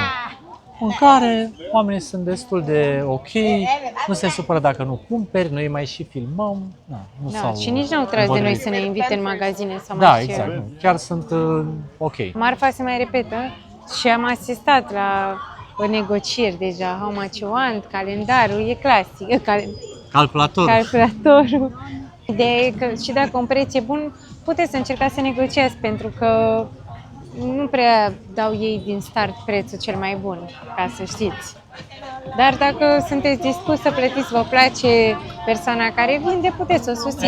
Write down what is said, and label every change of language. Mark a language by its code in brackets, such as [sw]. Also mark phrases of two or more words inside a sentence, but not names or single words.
[ro] Mâncare, oamenii sunt destul de ok, nu se supără dacă nu cumperi, noi mai și filmăm. Nu Da, s-au și nici n-au tras de noi îmbolnăvit. să ne invite în magazine sau Da, mai știu eu. exact, nu. Chiar sunt ok. Marfa se mai repetă și am asistat la negocieri deja, [en] how much you want, [ro] calendarul, e clasic, calculatorul. Ideea e că și dacă un preț e bun, puteți să încercați să negociați, pentru că nu prea dau ei din start prețul cel mai bun, ca să știți. Dar dacă sunteți dispus să plătiți, vă place persoana care vinde, puteți să o susțineți